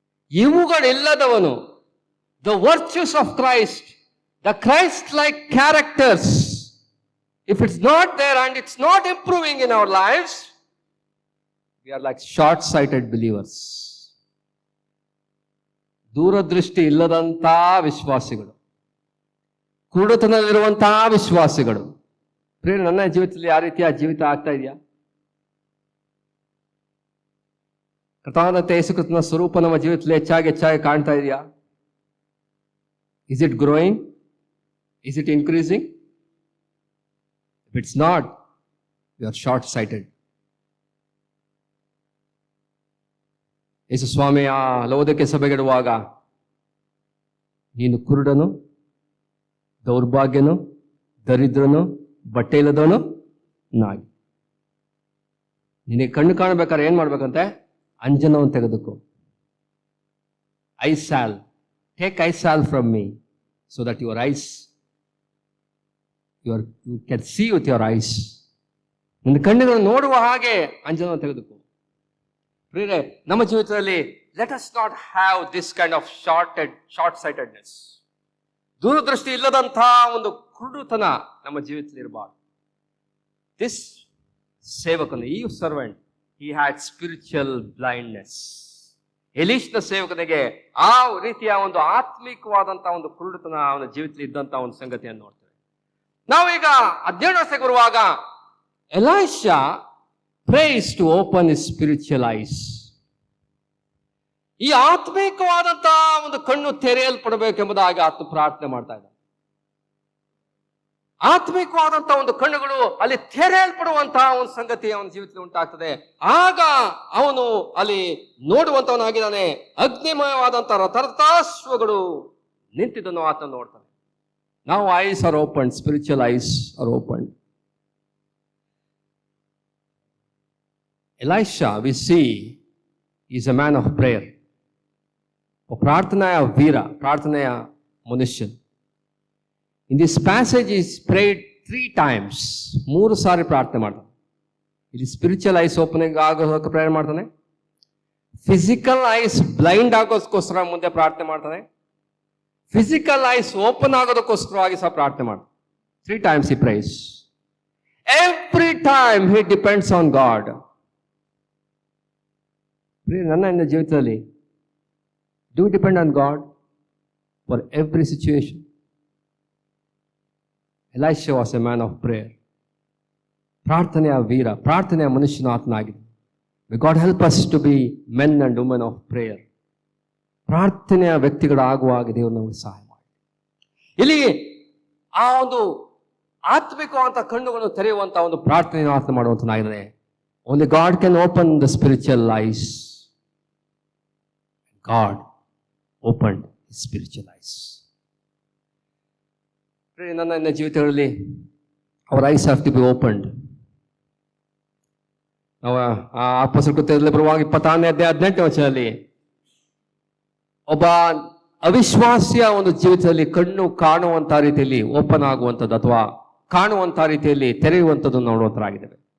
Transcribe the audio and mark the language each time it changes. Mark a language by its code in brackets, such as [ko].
[kn] ಇವುಗಳಿಲ್ಲದವನು, [en] The virtues of Christ, the Christ like characters, if it's not there and it's not improving in our lives, we are like short-sighted believers. [kn] ದೂರದೃಷ್ಟಿ ಇಲ್ಲದಂತಹ ವಿಶ್ವಾಸಿಗಳು, ಕುರುಡುತನದಲ್ಲಿರುವಂತಹ ವಿಶ್ವಾಸಿಗಳು. ಪ್ರಿಯ, ನನ್ನ ಜೀವಿತದಲ್ಲಿ ಆ ರೀತಿಯ ಜೀವಿತ ಆಗ್ತಾ ಇದೆಯಾ? ಕರ್ತನಾದ ಯೇಸು ಕ್ರಿಸ್ತನ ಸ್ವರೂಪ ನಮ್ಮ ಜೀವಿತದಲ್ಲಿ ಹೆಚ್ಚಾಗಿ ಕಾಣ್ತಾ ಇದೆಯಾ? [en] Is it growing? Is it increasing? If it's not, you are short-sighted. [kn] ಯೇಸು ಸ್ವಾಮಿ ಆ ಲೋದಕ್ಕೆ ಸಭೆಗಿಡುವಾಗ, ನೀನು ಕುರುಡನು, ದೌರ್ಭಾಗ್ಯನು, ದರಿದ್ರನು, ಬಟ್ಟೆ ಇಲ್ಲದವನು ನಾಗಿ. ನಿನಗೆ ಕಣ್ಣು ಕಾಣಬೇಕಾದ್ರೆ ಏನ್ ಮಾಡ್ಬೇಕಂತೆ? ಅಂಜನವನ್ನು ತೆಗೆದುಕೋ. [en] Eye salve, take eye salve from me, so that your eyes you can see with your eyes. [kn] ನಿನ್ನ ಕಣ್ಣುಗಳನ್ನು ನೋಡುವ ಹಾಗೆ ಅಂಜನವನ್ನು ತೆಗೆದುಕೋ. ಪ್ರಿಯರೇ, ನಮ್ಮ ಜೀವಿತದಲ್ಲಿ [en] Let us not have this kind of short sightedness. [kn] ದೂರದೃಷ್ಟಿ ಇಲ್ಲದಂತಹ ಒಂದು ಕುರುಡುತನ ನಮ್ಮ ಜೀವಿತದಲ್ಲಿ ಇರಬಾರ್ದು. [en] this [kn] ಸೇವಕನು, [en] ಈ servant, he had spiritual blindness. [kn] ಎಲೀಷನ ಸೇವಕನಿಗೆ ಆ ರೀತಿಯ ಒಂದು ಆತ್ಮಿಕವಾದಂತಹ ಒಂದು ಕುರುಡುತನ ಅವನ ಜೀವಿತದಲ್ಲಿ ಇದ್ದಂತಹ ಒಂದು ಸಂಗತಿಯನ್ನು ನೋಡ್ತೇವೆ. ನಾವೀಗ 17ನೇ ವರ್ಷಕ್ಕೆ ಬರುವಾಗ, [en] Elisha prays to open his spiritual eyes. [kn] ಈ ಆತ್ಮಿಕವಾದಂತಹ ಒಂದು ಕಣ್ಣು ತೆರೆಯಲ್ಪಡಬೇಕೆಂಬುದಾಗಿ ಆತ ಪ್ರಾರ್ಥನೆ ಮಾಡ್ತಾ ಇದ್ದ. ಆತ್ಮಿಕವಾದಂತಹ ಒಂದು ಕಣ್ಣುಗಳು ಅಲ್ಲಿ ತೆರೆಯಲ್ಪಡುವಂತಹ ಒಂದು ಸಂಗತಿ ಅವನ ಜೀವಿತದಲ್ಲಿ ಉಂಟಾಗ್ತದೆ. ಆಗ ಅವನು ಅಲ್ಲಿ ನೋಡುವಂತವನಾಗಿದ್ದಾನೆ. ಅಗ್ನಿಮಯವಾದಂತಹ ರಥಾಶ್ವಗಳು ನಿಂತಿದ್ದನ್ನು ಆತ ನೋಡ್ತಾನೆ. [en] Now eyes are opened, spiritual eyes are opened. Elisha, we see, is a man of prayer. [kn] ಪ್ರಾರ್ಥನೆಯ ವೀರ, ಪ್ರಾರ್ಥನೆಯ ಮನುಷ್ಯ. [en] In this passage he prayed 3 times. [kn] 3 ಸಾರಿ ಪ್ರಾರ್ಥನೆ ಮಾಡ್ತಾನೆ. ಇಲ್ಲಿ ಸ್ಪಿರಿಚುವಲ್ ಐಸ್ ಓಪನಿಂಗ್ ಆಗೋದಕ್ಕೆ ಪ್ರೇಯರ್ ಮಾಡ್ತಾನೆ. ಫಿಸಿಕಲ್ ಐಸ್ ಬ್ಲೈಂಡ್ ಆಗೋದಕ್ಕೋಸ್ಕರ ಮುಂದೆ ಪ್ರಾರ್ಥನೆ ಮಾಡ್ತಾನೆ. ಫಿಸಿಕಲ್ ಐಸ್ ಓಪನ್ ಆಗೋದಕ್ಕೋಸ್ಕರವಾಗಿ ಸಹ ಪ್ರಾರ್ಥನೆ ಮಾಡ್ತಾನೆ. [en] 3 times he prays. Every time he depends on God. [kn] ನನ್ನ ಜೀವಿತದಲ್ಲಿ [en] do you depend on God for every situation? Elisha was a man of prayer. [kn] ಪ್ರಾರ್ಥನೆಯ ವೀರ, ಪ್ರಾರ್ಥನೆಯ ಮನುಷ್ಯನ ಆತನಾಗಿದೆ. May God help us to be men and women of prayer. ಪ್ರಾರ್ಥನೆಯ ವ್ಯಕ್ತಿಗಳಾಗುವಾಗ ದೇವರು ನಮಗೆ ಸಹಾಯ ಮಾಡಿ. ಇಲ್ಲಿ ಆ ಒಂದು ಆತ್ಮಿಕವಂತ ಕಣ್ಣುಗಳನ್ನು ತೆರೆಯುವಂತ ಒಂದು ಪ್ರಾರ್ಥನೆಯನ್ನು ಆತ ಮಾಡುವಂತನಾಗಿದೆ. [en] Only God can open the spiritual eyes. God opened his spiritual eyes. [kn] ನನ್ನ ಜೀವಿತಗಳಲ್ಲಿ [en] our eyes have to be opened. [kn] ನಾವು ಆ ಅಪೊಸ್ತಲರ ಕೃತ್ಯದಲ್ಲಿ ಬರುವಾಗ 26ನೇ ಅಧ್ಯಾಯ 18ನೇ ವಚನದಲ್ಲಿ ಒಬ್ಬ ಅವಿಶ್ವಾಸಿಯ ಒಂದು ಜೀವಿತದಲ್ಲಿ ಕಣ್ಣು ಕಾಣುವಂತಹ ರೀತಿಯಲ್ಲಿ ಓಪನ್ ಆಗುವಂಥದ್ದು ಅಥವಾ ಕಾಣುವಂತಹ ರೀತಿಯಲ್ಲಿ ತೆರೆಯುವಂಥದ್ದು ನೋಡುವಂತರಾಗಿದ್ದೇವೆ.